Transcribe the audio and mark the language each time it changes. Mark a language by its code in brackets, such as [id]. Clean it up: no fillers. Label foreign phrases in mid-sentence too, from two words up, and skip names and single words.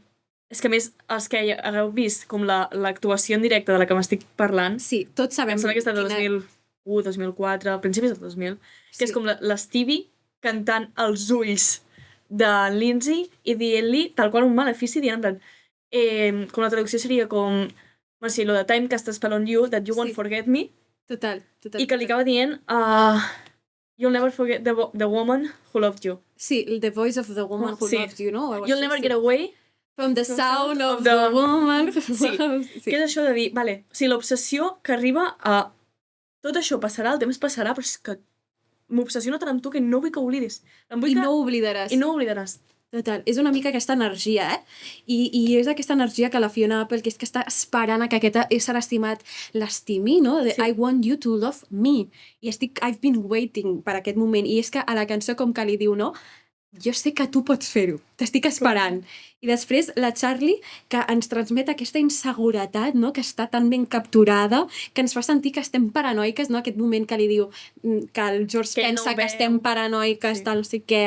[ca] És que a més, els que hagueu vist com l'actuació en directe de la que m'estic parlant, sí, tots sabem... Em sembla que està de 2001, 2004, principis del 2000, que és com l'Stevie cantant els ulls de Lindsay i dient-li tal qual un malefici, dient [es] en plan, [ca] com la traducció seria com, bueno, sí, [es] lo de [en] time cast a spell on you, that you won't forget me, [ca] total. I que li acaba dient, [en] you'll never forget the woman who loved you. Sí, the voice of the woman who loved you, no? You'll never get away from the sound of the woman. [ca] Sí, que és això de dir, vale, o sigui, l'obsessió que arriba a tot això passarà, el temps passarà, però és que m'obsessiona tant amb tu que no vull que oblidis. I no ho oblidaràs. I no ho oblidaràs. Total, és una mica aquesta energia, I és aquesta energia que la Fiona Apple, que és que està esperant a que aquest ésser estimat l'estimi, no? [en] Sí. I want you to love me. I I've been waiting [ca] per aquest moment. I és que a la cançó com que li diu, no? Jo sé que tu pots fer-ho, t'estic esperant. I després la Charlie, que ens transmet aquesta inseguretat, no? Que està tan ben capturada, que ens fa sentir que estem paranoiques, no? Aquest moment que li diu que el George pensa que estem paranoiques, tal, no sé què.